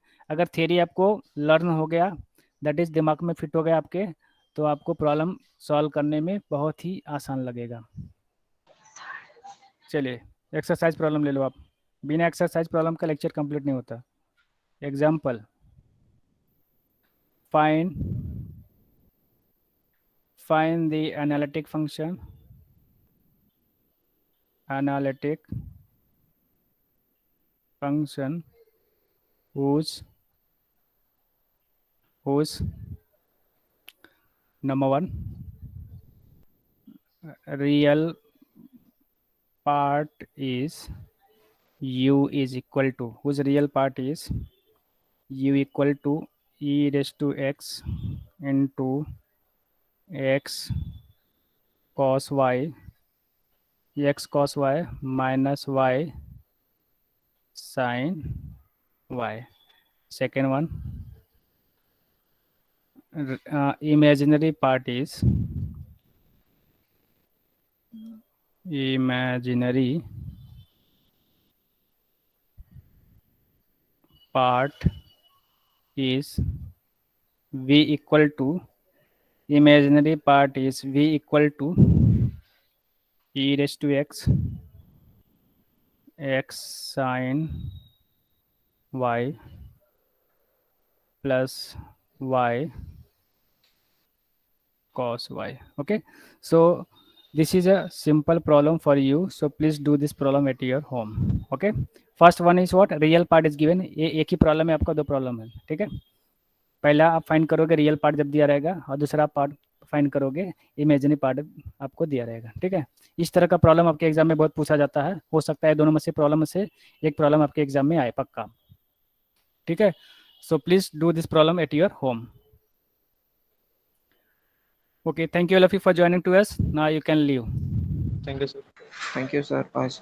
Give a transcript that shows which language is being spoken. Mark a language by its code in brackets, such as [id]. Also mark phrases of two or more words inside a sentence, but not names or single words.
[hi] अगर थियरी आपको लर्न हो गया, [en] that is [hi] दिमाग में फिट हो गया आपके, तो आपको [en] problem solve [hi] करने में बहुत ही आसान लगेगा। चलिए, [en] exercise problem [hi] ले लो आप। बिना [en] exercise problem [hi] का लेक्चर कंप्लीट नहीं होता। एग्जाम्पल, [en] फाइंड find the analytic function whose number one real part is u is equal to, whose real part is u equal to e raised to x into x cos y, x cos y minus y sin y. Second one, imaginary part is imaginary part is v equal to, imaginary part is v equal to e raised to x sin y plus y cos y. Okay, so this is a simple problem for you, so please do this problem at your home. Okay, first one is what, real part is given, [hi] ये एक ही प्रॉब्लम है आपका, दो प्रॉब्लम है, ठीक है। पहला आप फाइंड करोगे [en] real part [hi] जब दिया रहेगा, और दूसरा पार्ट फाइंड करोगे [en] imaginary part [hi] आपको दिया रहेगा, ठीक है। इस तरह का प्रॉब्लम आपके एग्जाम में बहुत पूछा जाता है, हो सकता है दोनों में से प्रॉब्लम से एक प्रॉब्लम आपके एग्जाम में आए पक्का, ठीक है। [en] So please do this problem at your home. Okay, thank you, Lafi, for joining to us. Now you can leave. Thank you sir. Thank you, sir. Bye, sir.